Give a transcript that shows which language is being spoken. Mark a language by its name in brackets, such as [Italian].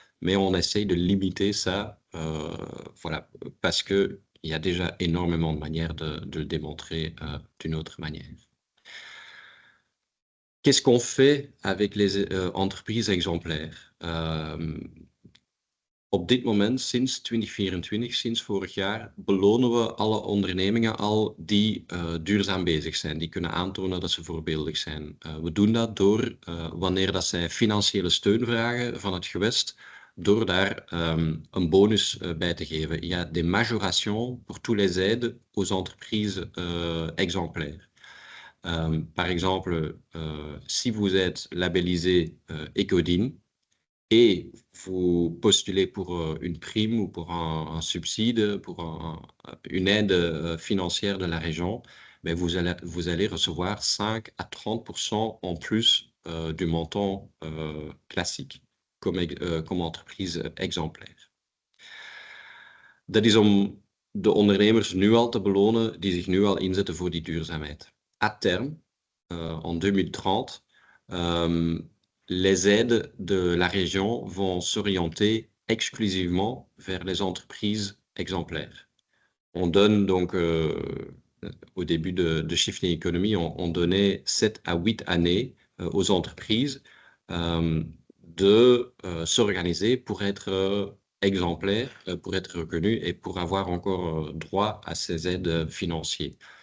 [French] Mais on essaye de limiter ça, voilà, parce qu'il y a déjà énormément de manières de le démontrer d'une autre manière. Qu'est-ce qu'on fait avec les entreprises exemplaires? [Dutch] Op dit moment, sinds 2024, sinds vorig jaar, belonen we alle ondernemingen al die duurzaam bezig zijn. Die kunnen aantonen dat ze voorbeeldig zijn. We doen dat door, wanneer dat zij financiële steun vragen van het gewest, door daar een bonus bij te geven. [French] Il y a des majorations pour tous les aides aux entreprises exemplaires. Par exemple, si vous êtes labellisé Ecodine, et vous postulez pour une prime ou pour un subside, pour une aide financière de la région, mais vous allez recevoir 5 à 30% en plus du montant classique comme entreprise exemplair. [Dutch] Dat is om de ondernemers nu al te belonen die zich nu al inzetten voor die duurzaamheid. [French] À terme, en 2030, les aides de la région vont s'orienter exclusivement vers les entreprises exemplaires. On donne donc, au début de Shifting Economy, on donnait 7 à 8 années aux entreprises de s'organiser pour être exemplaires, pour être reconnus et pour avoir encore droit à ces aides financières.